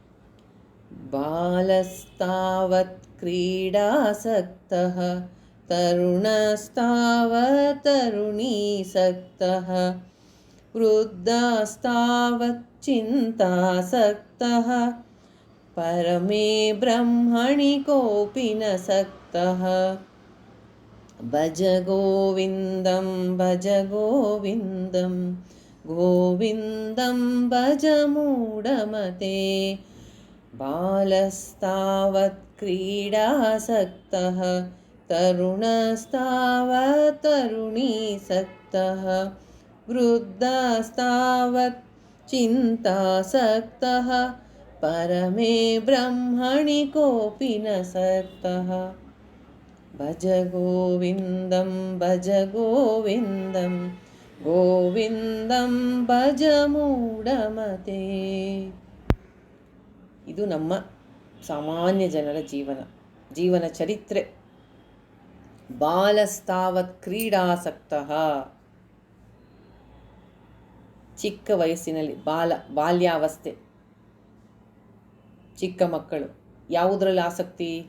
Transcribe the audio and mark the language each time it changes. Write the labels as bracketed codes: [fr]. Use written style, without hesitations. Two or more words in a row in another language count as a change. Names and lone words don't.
[sa] ಬಾಲಸ್ತಾವತ್ ಕ್ರೀಡಾಸಕ್ತಃ ತರುಣಸ್ತಾವತ್ ತರುಣೀಸಕ್ತಃ ವೃದ್ಧಾಸ್ತಾವತ್ ಚಿಂತಾಸಕ್ತಃ ಪರಮೇ ಬ್ರಹ್ಮಣಿ ಕೋಪಿ ನ ಸಕ್ತಃ ಭಜ ಗೋವಿಂದಂ ಭಜ ಗೋವಿಂದಂ ಗೋವಿಂದಂ ಭಜ ಮೂಢಮತೆ. ಬಾಲಸ್ತಾವತ್ ಕ್ರೀಡಾಸಕ್ತಃ ತರುಣಸ್ತಾವತ್ ತರುಣೀಸಕ್ತಃ ವೃದ್ಧಾಸ್ತಾವತ್ ಚಿಂತಾಸಕ್ತಃ ಪರಮೇ ಬ್ರಹ್ಮಣಿ ಕೋಪಿ ನ ಸಕ್ತಃ ಭಜ ಗೋವಿಂದಂ ಭಜ ಗೋವಿಂದಂ ಗೋವಿಂದಂ ಭಜ ಮೂಢಮತೆ. [kn] ಇದು ನಮ್ಮ ಸಾಮಾನ್ಯ ಜನರ ಜೀವನ ಚರಿತ್ರೆ. [sa] ಬಾಲಸ್ತಾವತ್ ಕ್ರೀಡಾಸಕ್ತಃ, [kn] ಚಿಕ್ಕ ವಯಸ್ಸಿನಲ್ಲಿ ಬಾಲ್ಯಾವಸ್ಥೆ, ಚಿಕ್ಕ ಮಕ್ಕಳು ಯಾವುದರಲ್ಲಿ ಆಸಕ್ತಿ?